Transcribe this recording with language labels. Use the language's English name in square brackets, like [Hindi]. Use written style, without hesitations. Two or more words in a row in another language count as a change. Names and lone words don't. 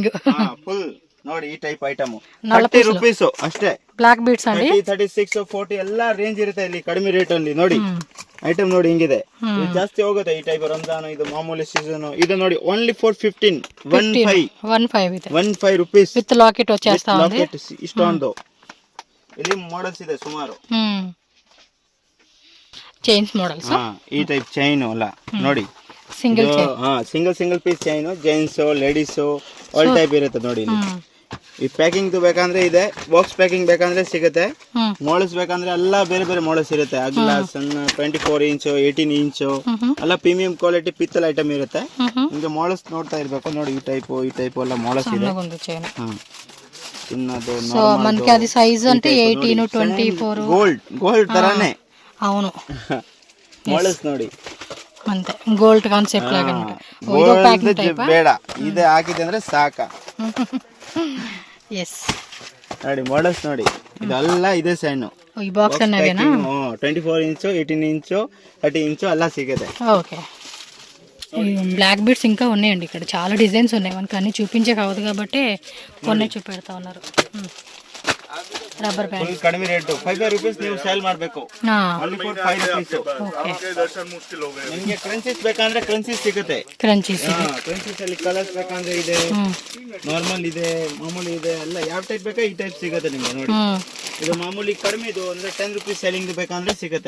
[Kannada] ಫುಲ್ ನೋಡಿ. ಈ [English] type item [Kannada] 30 ರೂಪೀಸ್ ಅಷ್ಟೇ. [English] black beads ಅಂడి [Kannada] 36 40 ಎಲ್ಲಾ ರೇಂಜ್ ಇರುತ್ತೆ ಇಲ್ಲಿ ಕಡಿಮೆ ರೇಟ್ ಅಲ್ಲಿ. ನೋಡಿ ಐಟಮ್ ನೋಡಿ ಹಿಂಗಿದೆ. ಜಾಸ್ತಿ ಹೋಗುತ್ತೆ ಈ ಟೈಪ್. ರಂಜಾನ್ ಇದು ಮಾಮೂಲಿ ಸೀಸನ್. ಇದು ನೋಡಿ [English] only for 15 rupees with locket [Telugu] వచ్చేస్తా ఉంది. [Kannada] ಇಷ್ಟೊಂದು ಇಲ್ಲಿ ಮಾಡೆಲ್ಸ್ ಇದೆ ಸುಮಾರು. [English] chains models. [Kannada] ಈ ಟೈಪ್ ಚೈನ್ ಅಲ್ಲ ನೋಡಿ. [English] single piece chain gents ladies all type ಇರುತ್ತೆ ನೋಡಿ. [Kannada] ಈ ಪ್ಯಾಕಿಂಗ್ ಬೇಕಂದ್ರೆ ಇದೆ. [English] box packing [Kannada] ಬೇಕಂದ್ರೆ ಸಿಗುತ್ತೆ. ಮಾಡೆಲ್ಸ್ ಬೇಕಂದ್ರೆ ಎಲ್ಲ ಬೇರೆ ಬೇರೆ ಮಾಡೆಲ್ಸ್ ಇರುತ್ತೆ. ಅಗ್ಲ ಸಣ್ಣ 24 ಇಂಚ್ 18 ಇಂಚ್ ಎಲ್ಲ [English] premium quality [Kannada] ಪಿತ್ತಲ್ ಐಟಮ್ ಇರುತ್ತೆ. ನಿಮ್ಗೆ ಮಾಡಲ್ಸ್ ನೋಡ್ತಾ ಇರ್ಬೇಕು ನೋಡಿ, ಈ ಟೈಪ್ ಎಲ್ಲ ಮಾಡಲ್ಸ್ ಇದೆ. [Telugu] చిన్నదో సో మనకి అది సైజ్ అంటే 18 24 గోల్డ్ తరానే అవును [Kannada] మోడల్స్ ನೋಡಿ [Telugu] అంతే [English] gold concept [Telugu] లాగా [Kannada] ಇದು [English] packing type [Kannada] ಬೇಡ, ಇದೆ ಹಾಕಿದೆ ಅಂದ್ರೆ ಸಾಕ. ಎಸ್ ನೋಡಿ ಮಾಡಲ್ಸ್ ನೋಡಿ, ಇದೆಲ್ಲ ಇದೆ ಸಣ್ಣ ಈ ಬಾಕ್ಸ್ ಅನ್ನವೇನಾ 24 ಇಂಚು 18 ಇಂಚು 30 ಇಂಚು ಎಲ್ಲ ಸಿಗುತ್ತೆ. [Telugu] ఓకే [English] black beads [Telugu] ఇంకా ఉన్నాయండి ఇక్కడ, చాలా డిజైన్స్ ఉన్నాయి, మనకు అన్ని చూపించే కావదు కాబట్టి కొన్ని చూపెడతా ఉన్నారు. [English] rubber band [Kannada] ಕಡಿಮೆ ರೇಟ್ 5 ರೂಪೀಸ್ ನೀವು ಸೇಲ್ ಮಾಡಬೇಕು, [English] only for 5 rupees. [Kannada] ನಿಮಗೆ ಕ್ರಂಚೀಸ್ ಬೇಕಂದ್ರೆ ಕ್ರಂಚೀಸ್ ಸಿಗುತ್ತೆ. ಕ್ರಂಚೀಸ್ ಅಲ್ಲಿ ಕಲರ್ಸ್ ಬೇಕಂದ್ರೆ ಇದೆ, ನಾರ್ಮಲ್ ಇದೆ, ಮಾಮೂಲಿ ಇದೆ, ಎಲ್ಲ ಯಾವ ಟೈಪ್ ಬೇಕಾ ಈ ಟೈಪ್ ಸಿಗುತ್ತೆ ನಿಮಗೆ. ನೋಡಿ ಇದು ಮಾಮೂಲಿ ಕಡಿಮೆ, ಇದು ಅಂದ್ರೆ [English] 10 rupees selling [Kannada] ಬೇಕಂದ್ರೆ ಸಿಗುತ್ತೆ.